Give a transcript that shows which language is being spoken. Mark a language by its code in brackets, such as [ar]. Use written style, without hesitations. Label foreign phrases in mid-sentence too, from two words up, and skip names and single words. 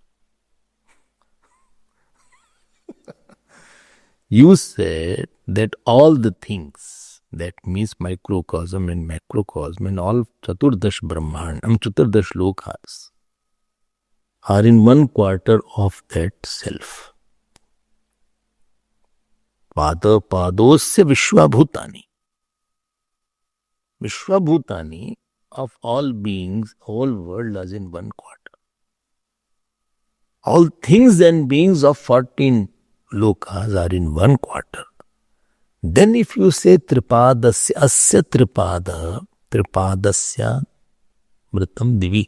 [en] You said that all the things, that means microcosm and macrocosm and all [sa] Chaturdash Brahman, Chaturdash Lokas, [en] are in 1 quarter of that self. [sa] Padosya Vishwabhutani. [en] Vishwabhutani of all beings, whole world is in 1 quarter. All things and beings of 14 lokas are in 1 quarter. Then if you say [sa] Tripadasya, Asya Tripadasya Mritam Divi.